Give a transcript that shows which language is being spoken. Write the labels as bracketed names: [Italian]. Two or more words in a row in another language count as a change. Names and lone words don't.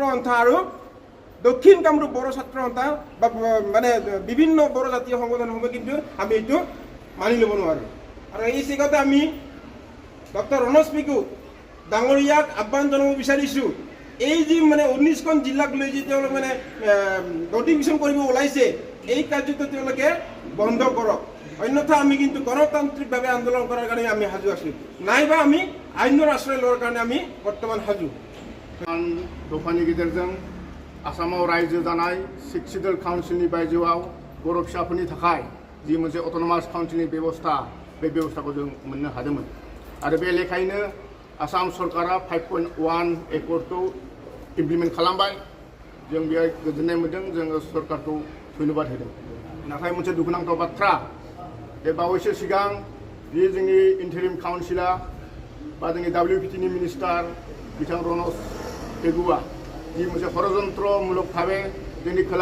[Assamese] সন্থা আৰু দক্ষিণ কামৰূপ বড়ো ছাত্ৰ সন্থা বা মানে বিভিন্ন বড়ো জাতীয় সংগঠনসমূহে কিন্তু আমি এইটো মানি ল'ব নোৱাৰোঁ আৰু এই চেগতে আমি ডক্টৰ ৰণোজ পেগু ডাঙৰীয়াক আহ্বান জনাব বিচাৰিছোঁ এই যি মানে 19খন জিলাক লৈ যে তেওঁলোক মানে নটিফিকেশ্যন কৰিব ওলাইছে এই কাৰ্যটো তেওঁলোকে বন্ধ কৰক অন্যথা আমি কিন্তু গণতান্ত্ৰিকভাৱে আন্দোলন কৰাৰ কাৰণে আমি সাজু আছোঁ নাইবা আমি আইনৰ আশ্ৰয় লোৱাৰ কাৰণে আমি বৰ্তমান সাজু [Bodo] दफानि गेजेरजों आसामाव रायजो जानाय 6 सिडुल काउन्सिलनि बायजोआव बर' फिसाफोरनि थाखाय जि मोनसे अट'नमास काउन्सिलनि बेबस्था बे बेबस्थाखौ जों मोननो हादोंमोन आरो बे लेखायैनो आसाम सरकारा 5.1 एकर्डखौ इमप्लिमेन्ट खालामबाय जों बेयाव गोजोननाय मोन्दों जोङो सरकारखौ धन्यबाद होदों नाथाय मोनसे दुखुनांथाव बाथ्रा बे बावैसो सिगां बे जोंनि इन्टारिम काउन्सिला बा जोंनि WPTनि मिनिस्टार बिथां रणोज पेगुआ जि मोनसे षड़यन्त्रमूलक भावे जोंनि खोला